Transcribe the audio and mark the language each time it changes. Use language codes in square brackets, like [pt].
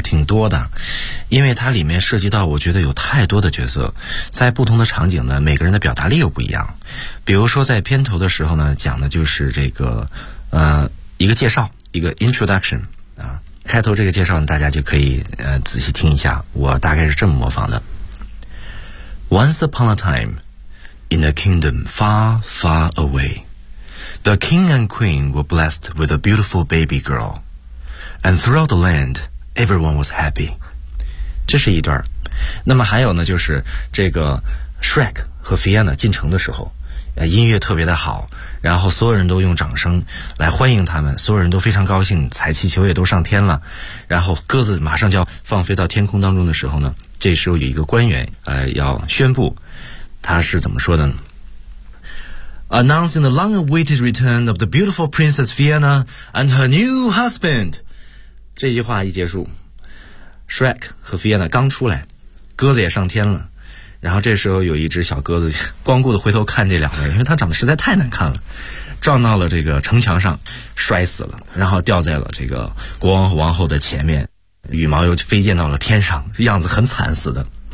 [zh] 挺多的，因为它里面涉及到我觉得有太多的角色，在不同的场景呢，每个人的表达力又不一样。比如说在片头的时候呢，讲的就是这个一个介绍，一个 introduction 啊，开头这个介绍呢，大家就可以仔细听一下，我大概是这么模仿的。 [en] Once upon a time, in a kingdom far, far away, the king and queen were blessed with a beautiful baby girl, and throughout the land, everyone was happy. [zh] 这是一段。那么还有呢，就是这个 Shrek 和 Fiona 进城的时候，音乐特别的好，然后所有人都用掌声来欢迎他们，所有人都非常高兴，彩气球也都上天了，然后鸽子马上就要放飞到天空当中的时候呢，这时候有一个官员要宣布，他是怎么说的呢？ [en] Announcing the long awaited return of the beautiful Princess Fiona and her new husband. [zh] 这句话一结束， Shrek 和 Fiona 刚出来，鸽子也上天了，然后这时候有一只小鸽子光顾的回头看这两位，因为它长得实在太难看了，撞到了这个城墙上摔死了，然后掉在了这个国王和王后的前面，羽毛又飞溅到了天上，样子很惨似的。